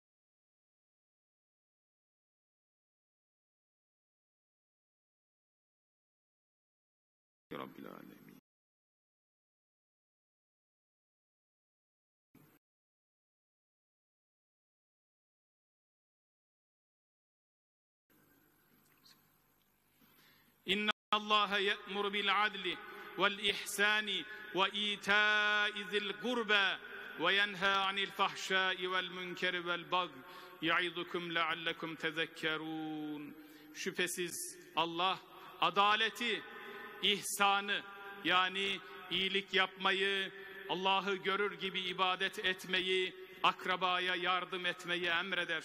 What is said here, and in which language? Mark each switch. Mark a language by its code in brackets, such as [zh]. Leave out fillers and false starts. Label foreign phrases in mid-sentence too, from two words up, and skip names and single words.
[ar] رب العالمين إن الله يأمر بالعدل والإحسان وإيتاء ذي القربى وينهى عن الفحشاء والمنكر والبغي يعظكم لعلكم تذكرون. [tr] Şüphesiz Allah adaleti, ihsanı yani iyilik yapmayı, Allah'ı görür gibi ibadet etmeyi, akrabaya yardım etmeyi emreder.